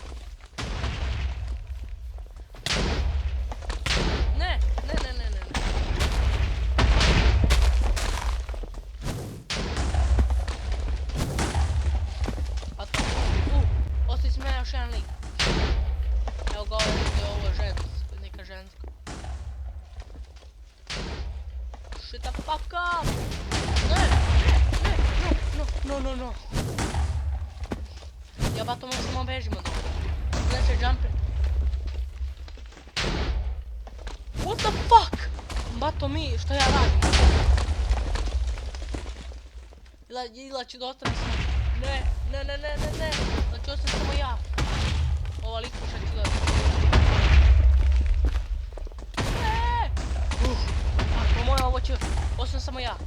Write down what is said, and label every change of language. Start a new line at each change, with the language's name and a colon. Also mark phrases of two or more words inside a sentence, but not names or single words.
Serbian: Ne. Ostaje si mene još jedan lik. Evo ga ovo je žensko, neka ženska.
English: Shut the fuck up! No.
Serbian: Ja bato možda samo bežimo od ovoga.
English: Znači jumper. What the fuck?
Serbian: Bato mi, što ja radim? Ila ću da ostanem samo. Ne. Znači ostanem samo ja. Ova likuša ću da... Bato moje, ovo će...